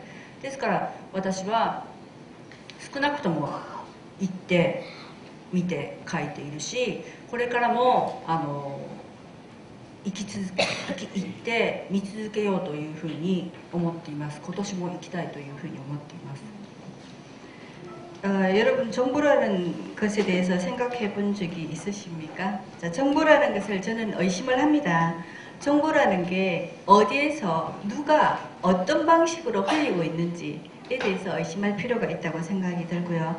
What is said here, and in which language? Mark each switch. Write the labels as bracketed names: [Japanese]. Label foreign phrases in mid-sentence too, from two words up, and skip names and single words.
[Japanese] ですから私は少なくとも行って見て書いているし、これからも行って見続けようというふうに思っています。今年も行きたいというふうに思っています。 [Korean] 여러분 정보라는 것에 대해서 생각해 본 적이 있으십니까? 자, 정보라는 것을 저는 의심을 합니다. 정보라는 게 어디에서 누가 어떤 방식으로 흘리고 있는지에 대해서 의심할 필요가 있다고 생각이 들고요.